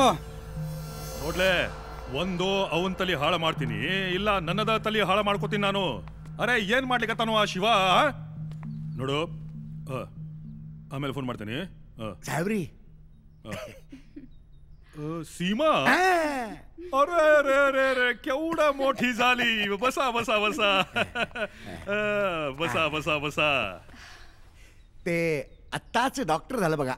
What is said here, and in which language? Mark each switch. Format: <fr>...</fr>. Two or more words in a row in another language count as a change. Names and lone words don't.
<kn>ನೋಡ್ಲೆ, ಒಂದು ಅವನ್ ತಲೆ ಹಾಳು ಮಾಡ್ತೀನಿ, ಇಲ್ಲ ನನ್ನದ ತಲೆ ಹಾಳು ಮಾಡ್ಕೋತೀನಿ ನಾನು. ಅರೆ ಏನ್ ಮಾಡ್ಲಿಕ್ಕತ್ತಾನು ಆ ಶಿವ? ನೋಡು, ಆಮೇಲೆ ಫೋನ್ ಮಾಡ್ತೀನಿ.</kn> <mr>साहेबरी, सीमा, अरे रे रे रे, केवढा मोठी झाली. बसा बसा बसा बसा बसा बसा. ते आत्ताच डॉक्टर झालं बघा.</mr>